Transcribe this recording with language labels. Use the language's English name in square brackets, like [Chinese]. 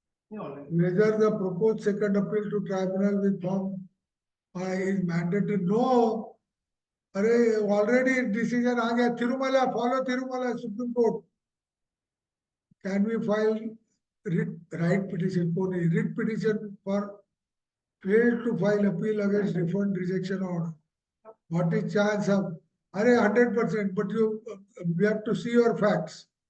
[English] Whether the proposed second appeal to tribunal with form is mandatory? No. [Hindi] अरे already decision आ गया, Tirumala, follow Tirumala, supreme court. [English] Can we file right petition, writ petition for failed to file appeal against refund rejection order? What is chance of? अरे 100%, but we have to see your facts.